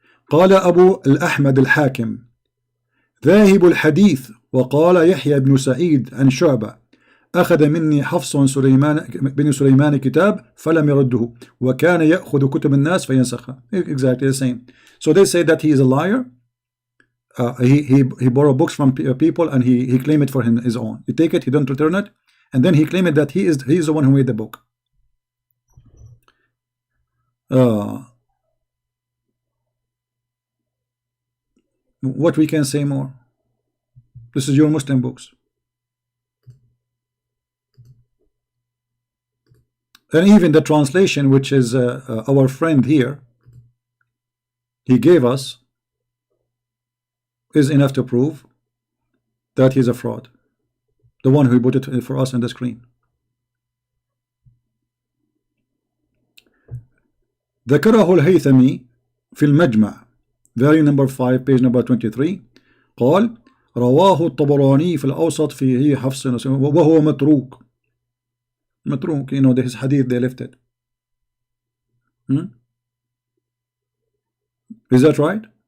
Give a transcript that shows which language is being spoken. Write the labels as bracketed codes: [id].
[ar] قال أبو الأحمد الحاكم ذاهب الحديث. وقال يحيى بن سعيد عن شعبة أخذ مني حفص بن سليمان كتاب فلم يرده وكان يأخذ كتب الناس فينسخها. [en] Exactly the same. So they say that he is a liar. He borrow books from people and he claim it for his own. He take it, he don't return it, and then he claim it that he is the one who made the book. What we can say more? This is your Muslim books. And even the translation, which is our friend here, he gave us, is enough to prove that he's a fraud. The one who put it for us on the screen. [ar] ذكره الهيثمي في المجمع [en] volume number 5 page number 23 [ar] قال رواه الطبراني في الأوسط فيه حفص وهو متروك. [en] متروك, you know, this hadith they left it. Is that right?